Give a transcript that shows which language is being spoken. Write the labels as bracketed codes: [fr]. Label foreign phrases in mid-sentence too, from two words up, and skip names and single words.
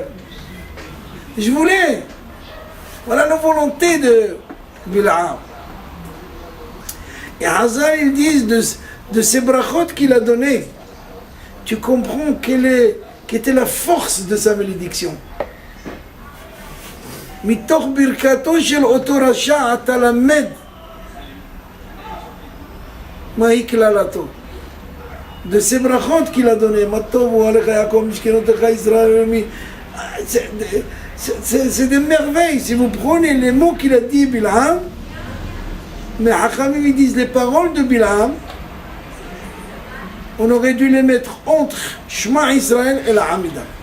[fr] Je voulais. Voilà la volonté de Bil'am. Et Hazal, ils disent de ces brachot qu'il a donné, tu comprends quelle était la force de sa malédiction. [he] מתוך ברכתו של אותו רשע אתה למד מה היתה קללתו. [fr] De ces brachot qu'il a donné, [he] מה טובו אהליך יעקב משכנותיך ישראל, [fr] c'est des merveilles. Si vous prenez les mots qu'il a dit, Bil'am, Mais Hachamim ils disent les paroles de Bilam, on aurait dû les mettre entre Shema Israël et la Hamida.